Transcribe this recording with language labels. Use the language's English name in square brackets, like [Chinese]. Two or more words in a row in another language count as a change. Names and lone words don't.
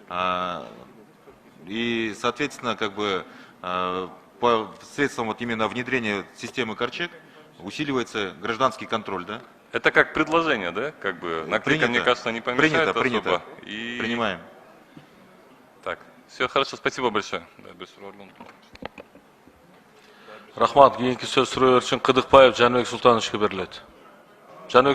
[Russian] И, соответственно, по средствам вот именно внедрения системы КАРЧЕК усиливается гражданский контроль, да? Это как предложение, да? Наклейка, мне кажется, не помешает особо. Принято. Принимаем. Так, все хорошо, спасибо большое. [Kyrgyz] Рахмат, кийинки сөз суроо үчүн Кыдыкбаев Жаныбек Султановичке берилет.